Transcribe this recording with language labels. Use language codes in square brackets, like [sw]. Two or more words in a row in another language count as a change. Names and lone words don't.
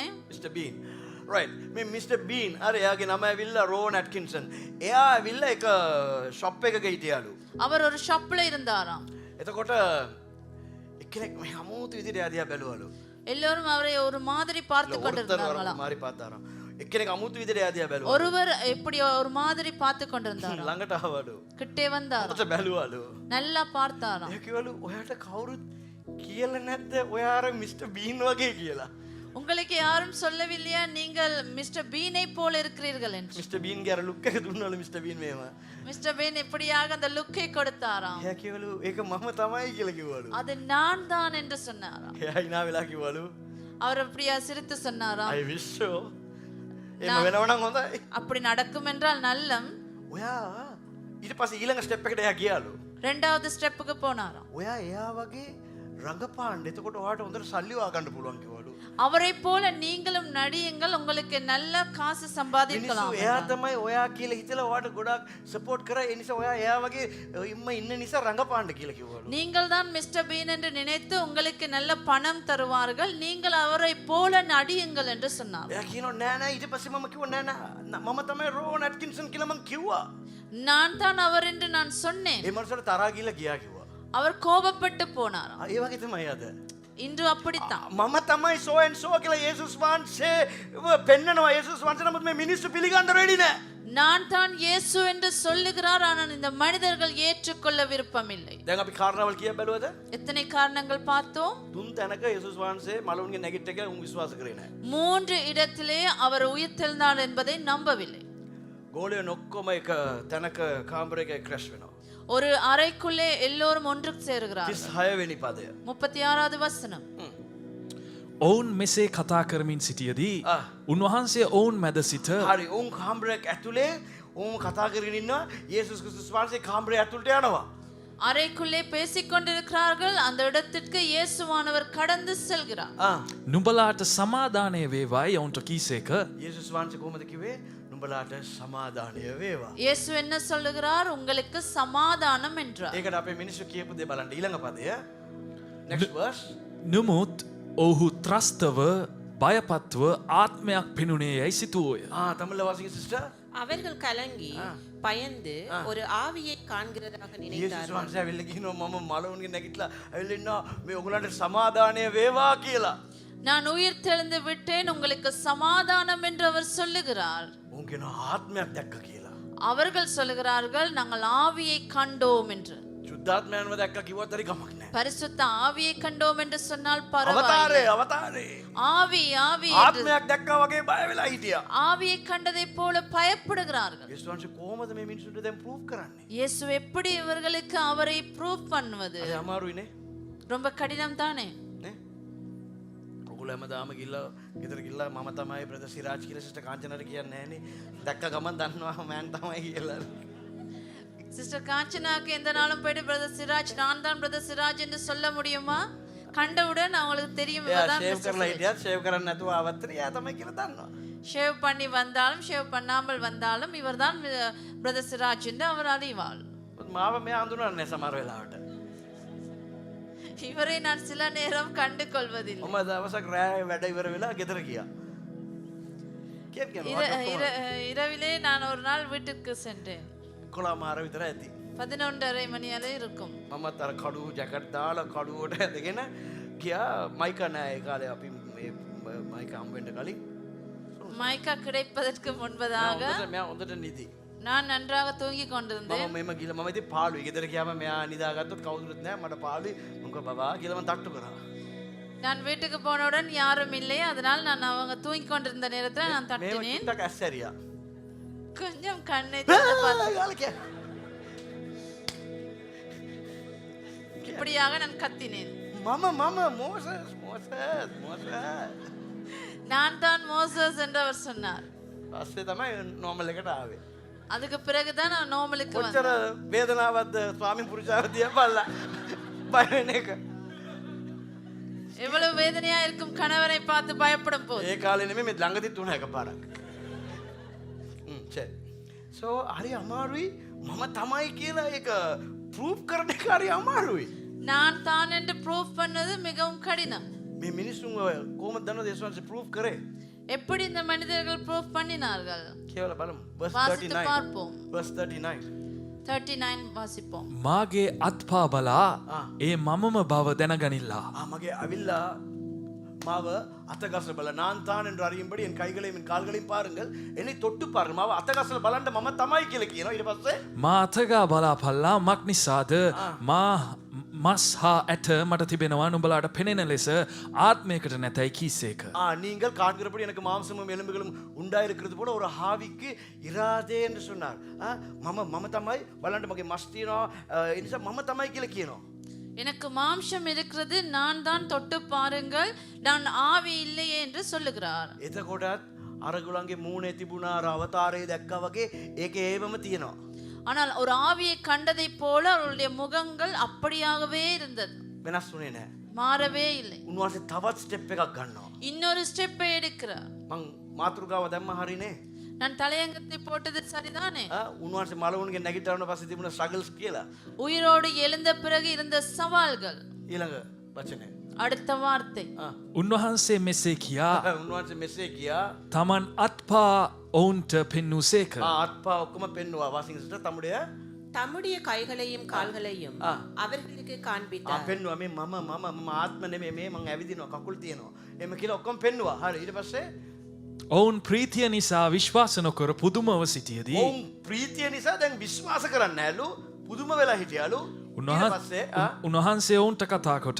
[si] මිස්ටර් බීන් right මේ මිස්ටර් බීන් අර එයාගේ නම ඇවිල්ලා රෝන් ඇට්කින්සන්. එයා ඇවිල්ලා එක ෂොප් එකක හිටියාලු. [ta] அவர் ஒரு ஷாப்ல இருந்தாராம். [si] එතකොට එක්කෙනෙක් මේ අමුතු විදිහට එයා දිහා බැලුවලු. [ta] எல்லோரும் அவரை ஒரு மாதிரி பார்த்து ஒருத்தர் கொண்டிருந்தார்களாம். மாறி பார்த்தாராம். [si] එක්කෙනෙක් අමුතු විදිහට එයා දිහා බැලුවා. [ta] ஒருவர் எப்படி ஒரு மாதிரி பார்த்து கொண்டிருந்தாராம். [si] ළඟට ආවලු. [ta] கிட்டே வந்தாராம். [si] ඔතට බැලුවලු. [ta] நல்லா பார்த்தாராம். [si] එයා කිව්වලු ඔයාට කවුරුත් කියලා නැද්ද ඔයා අර මිස්ටර් බීන් වගේ කියලා? [ta] உங்களுக்கு யாரும் சொல்லவில்லையா நீங்கள் மிஸ்டர் பீனை போல இருக்கிறீர்கள் என்று? [si] මිස්ටර් බීන්ගේ අර ලුක් එක දුන්නලු මිස්ටර් බීන් මේව. [ta] மிஸ்டர் பீன் இப்படியாக அந்த லுக்கை கொடுத்தாராம். [si] එයා කිව්වලු ඒක මම තමයි කියලා කිව්වලු. [ta] அது நான் தான் என்று சொன்னாராம். [si] එයා hina වෙලා කිව්වලු [ta] அவர் அப்படியா சிரித்து சொன்னாராம், [en] I wish so. [si] එහෙම වෙනවනම් හොඳයි. [ta] அப்படி நடக்கும் என்றால் நல்லம். [si] ඔයා ඊට පස්සේ ඊළඟ ස්ටෙප් එකට එයා ගියාලු. [ta] ரெண்டாவது ஸ்டெப்புக்கு போனாராம். [si] ඔයා එයා වගේ රංගපාන්න. එතකොට ඔයාට හොඳට සල්ලි වා ගන්න පුළුවන් කිව්වලු. [ta] அவரை போல நீங்களும் நடியுங்கள், உங்களுக்கு நல்ல காசு சம்பாதிக்கலாம். [si] මිනිස්සු එයා තමයි ඔයා කියලා හිතලා ඔයාට ගොඩක් සපෝට් කරා. ඒ නිසා ඔයා එයා වගේ ඉන්න නිසා රංගපාන්න කියලා කිව්වලු. [ta] நீங்கள் தான் மிஸ்டர் பீன் என்று நினைத்து உங்களுக்கு நல்ல பணம் தருவார்கள், நீங்கள் அவரை போல நடியுங்கள் என்று சொன்னார். [si] එයා කියනවා නෑ නෑ. ඊට පස්සේ මම කිව්වා නෑ නෑ මම තමයි රෝන් ඇට්කින්සන් කියලා මම කිව්වා. [ta] நான் தான் அவர் என்று நான் சொன்னேன். [si] ඒ මනුස්සයාට තරහා ගිහලා ගියා කිව්වා. [ta] அவர் கோபப்பட்டு போனாராம். [si] ඒ වගේ තමයි අද. [ta] இன்று அப்படித்தான். [si] මම තමයි [en] so and so [si] කියලා යේසුස් වහන්සේ පෙන්නනවා. යේසුස් වහන්සේ නමුත් මේ මිනිස්සු පිළිගන්න රෙඩි නෑ. [ta] நான் தான் இயேசு என்று சொல்லுகிறார், ஆனால் இந்த மனிதர்கள் ஏற்றுக்கொள்ள விருப்பமில்லை. [si] දැන් අපි කාරණාවල් කියා බැලුවද? [ta] எத்தனை காரணங்கள் பார்த்தோம். [si] තුන් තැනක යේසුස් වහන්සේ මලවුන්ගේ නැගිට්ට කියලා උන් විශ්වාස කරේ නෑ. [ta] 3 இடத்திலே அவர் உயிர்த்தெழுந்தார் என்பதை நம்பவில்லை. [si] ගෝලයෝ ඔක්කොම එක තැනක කාමරයක ක්‍රැෂ් වෙනවා. [ta] ஒரு அறைக்குள்ளே எல்லோரும் ஒன்று சேருகிறார்கள். [si] 36 වෙනි පදය. [ta] 36வது வசனம். [si] ඔවුන් මෙසේ කතා කරමින් සිටියදී උන්වහන්සේ ඔවුන් මැද සිට හරි උන් කාමරයක් ඇතුලේ උන් කතා කරගෙන ඉන්නවා. යේසුස් ක්‍රිස්තුස් වහන්සේ කාමරය ඇතුළට යනවා. [ta] அறைக்குள்ளே பேசிக் கொண்டிருக்கிறார்கள். அந்த இடத்திற்கு இயேசுவானவர் கடந்து செல்கிறார். [si] නුඹලාට සමාදානය වේවායි ඔවුන්ට කීසේක. යේසුස් වහන්සේ කොහොමද කිව්වේ? නුඹලාට සමාදානය වේවා. [ta] இயேசு என்ன சொல்லுகிறார்? உங்களுக்கு சமாதானம் என்றார். [si] ඒකට අපේ මිනිස්සු කියපු දේ බලන්න ඊළඟ පදය. [en] next verse. [si] නමුත් ඔහු ත්‍රස්තව බයපත්ව ආත්මයක් පෙනුනේ යැයි සිතුවෝය. [ta] தமிழ்ல வாசிங்க சிஸ்டர். அவர்கள் கலங்கி பயந்து ஒரு ஆவியை காண்கிறதாக [si] යේසුස් [ta] நினைத்தார்கள். [si] වහන්සේ ඇවිල්ලා කියනවා මම මලවුන්ගේ නැගිටලා ඇවිල්ලා ඉන්නවා මේ ඔයගලන්ට සමාදානය වේවා කියලා. [ta] நான் உயிர் தெழுந்து விட்டேன், உங்களுக்கு சமாதானம் என்று அவர் சொல்லுகிறார். [si] උන් කියනවා ආත්මයක් දැක්ක කියලා. [ta] அவர்கள் சொல்லுகிறார்கள் நாங்கள் ஆவியை கண்டோம் என்று. [si] සුද්ධාත්මයන්ව දැක්ක කිව්වත් හරි කමක් නැහැ. [ta] பரிசுத்த ஆவியை கண்டோம் என்று சொன்னால் [si] අවතාරේ [ta] பரவாயில்லை. [si] අවතාරේ. [ta] ஆவி ஆவி என்று [si] ආත්මයක් දැක්කා වගේ බය වෙලා හිටියා. [ta] ஆவியை கண்டதை போல பயப்படுகிறார்கள். [si] යේසුස් වහන්සේ කොහොමද මේ මිනිස්සුන්ට දැන් ප්‍රූව් කරන්නේ? [ta] இயேசு எப்படி இவர்களுக்கு அவரை ப்ரூவ் பண்ணுவது? [si] අය අමාරුයිනේ. [ta] ரொம்ப கடினம் தானே. [si] නේ? ඔගොල්ලෝ හැමදාම ගිහලා ගෙදර ගිහලා මම තමයි බ්‍රදර් සිරාජ් කියලා සිස්ටර් කාංචනාට කියන්නේ නැහනේ. දැක්ක ගමන් දන්නවා මෑන් තමයි කියලා. [ta] சிஸ்டர் காஞ்சனாக்கு எந்த நாளும் போயிட்டு பிரதர் சிராஜ் நான் தான் பிரதர் சிராஜ் என்று சொல்ல முடியுமா? கண்டவுடன் அவங்களுக்கு தெரியும் [si] එයා [ta] இவர்தான் [si] ෂේව් [ta] மிஸ்டர் [si] කරලා [ta] சிராஜ். [si] හිටියත් ෂේව් කරන්නේ නැතුව ආවත් එයා තමයි කියලා දන්නවා. [ta] ஷேவ் பண்ணி வந்தாலும் ஷேவ் பண்ணாமல் வந்தாலும் இவர்தான் பிரதர் சிராஜ் என்று அவர் அறிவாள். [si] මාව මෙයා හඳුනන්නේ සමහර වෙලාවට. [ta] இவரை நான் சில நேரம் கண்டு கொள்வதில்லை. [si] මම දවසක් රෑ වැඩ ඉවර වෙලා ගෙදර ගියා. [ta] இரவிலே நான் ஒரு நாள் வீட்டுக்கு சென்றேன். [si] 11 මාර විතර ඇති. [ta] 11:30 மணி அளவு இருக்கும். [si] මමත් අර කඩුව ජැකට් දාලා කඩුවට ඇදගෙන ගියා. මයික නැහැ ඒ කාලේ අපි මේ මයික හම්බ වෙන්න කලින්. [ta] மைக்கா கிடைப்பதற்கு முன்பதாக [si] මෙයා හොඳට නිදි. [ta] நான் நன்றாக தூங்கிக் கொண்டிருந்தேன். [si] මම මෙම ගිහලා මම ඉතින් පාළුයි. ගෙදර ගියාම මෙයා නිදාගත්තොත් කවුරුත් නැහැ. මට පාළුයි. මම කිව්වා බබා කියලා මම තට්ටු කරා. [ta] நான் வீட்டுக்கு போனவுடன் யாரும் இல்லை, அதனால் நான் அவங்க தூங்கிக் கொண்டிருந்த நேரத்தில் நான் [si] මේව [ta] தட்டினேன். [si] චුට්ටක් ඇස්සරියා. [ta] கொஞ்சம் கண்ணை திறந்து பார்த்தேன். [si] ගාලා කිය. [ta] இப்படியாக நான் கத்தினேன். [si] මම මෝසස් [ta] நான் தான் மோசஸ் என்று அவர் சொன்னார். [si] පස්සේ තමයි නෝමල් එකට ආවේ. [ta] அதுக்கு பிறகுதான் நான் நோமலுக்கு [si] කොච්චර [ta] வந்தேன். [si] වේදනාවක්ද ස්වාමි පුරුෂාව දිහා බලලා බය වෙන එක. [ta] எவ்வளவு வேதனையா இருக்கும் கணவரை பார்த்து பயப்படும் போது. [si] ඒ කාලේ නෙමෙයි මේ ළඟදිත් වුණා එකපාරක්. සර්. සෝ හරි අමාරුයි මම තමයි කියලා ඒක ප්‍රූව් කරන්න එක හරි අමාරුයි. [ta] நான் தான் என்று ப்ரூவ் பண்ணது மிகவும் கடினம். [si] මේ මිනිස්සුන් කොහොමද දන්නවද දේශවංශ ප්‍රූව් කරේ? [ta] எப்படி இந்த மனிதர்கள் ப்ரூவ் பண்ணினார்கள்? [si] කියලා බලමු. [ta] verse வாசித்து 39. பார்ப்போம். verse 39. 39 வாசிப்போம். [si] මාගේ අත්පා බලා ඒ මමම බව දැනගනිල්ලා. මගේ අවිල්ලා මාව අතගස්ල බල [ta] நான் தான் என்று அறியும்படி என் கைகளையும் என் கால்களையும் பாருங்கள் என்னை தொட்டு பாருங்கள் [si] මාව අතගස්ල බලන්න මම තමයි කියලා කියනවා. ඊට පස්සේ මා අතගා බලාපල්ලා මක් නිසාද මා මස් හා ඇට මට තිබෙනවා නුඹලාට පෙනෙන ලෙස ආත්මයකට නැතැයි කීසේක. [ta] நீங்கள் காண்கிறபடி எனக்கு மாம்சமும் எலும்புகளும் உண்டாயிருக்கிறது போல ஒரு ஆவிக்கு இராதே என்று சொன்னார். [si] මම තමයි බලන්න මගේ මස් තියෙනවා ඒ නිසා මම තමයි කියලා කියනවා. [ta] எனக்கு மாம்சம் இருக்கிறது, நான் தான் தொட்டு பாருங்கள், நான் ஆவி இல்லையே என்று சொல்லுகிறார். [si] එතකොටත් අරගුලන්ගේ මූණේ තිබුණා අර අවතාරය දැක්කා වගේ ඒකේ ඒවම තියෙනවා. [ta] ஆனால் ஒரு ஆவியை கண்டதை போல அவருடைய முகங்கள் அப்படியாகவே இருந்தது, [si] වෙනස් වුණේ නැහැ. [ta] மாறவே இல்லை. [si] උන්වහන්සේ තවත් ස්ටෙප් එකක් ගන්නවා. [ta] இன்னொரு ஸ்டெப்பை எடுக்கிறார். [si] මං මාතෘකාව දැම්ම හරිනේ. [ta] நான் தலையங்கத்தை போட்டது சரிதானே? [si] උන්වහන්සේ මලවුන්ගේ නැගිටවන පස්සේ තිබුණ ස්ට්‍රගල්ස් කියලා. [ta] உயிரோடு எழுந்த பிறகு இருந்த சவால்கள். [si] ඊළඟ වචනේ. [ta] அடுத்த வார்த்தை. [si] උන්වහන්සේ මෙසේ කියා උන්වහන්සේ මෙසේ කියා තමන් අත්පා ඔවුන්ට පෙන්නූසේක. අත්පා ඔක්කොම පෙන්නවා. වාසිංසට තමුடைய [ta] தம்முடைய கைகளையும் கால்களையும் அவர்களுக்கு காண்பித்தார். [si] පෙන්නවා මේ මම ආත්ම නෙමෙයි මේ මං ඇවිදිනවා කකුල් තියෙනවා. එහෙම කියලා ඔක්කොම පෙන්නවා. හරි ඊට පස්සේ ඔවුන් ප්‍රීතිය නිසා විශ්වාස නොකර පුදුමව සිටියදී ඔවුන් ප්‍රීතිය නිසා දැන් විශ්වාස කරන්නේ නැලු පුදුම වෙලා හිටියලු. ඊට පස්සේ උන්වහන්සේ ඔවුන්ට කතා කොට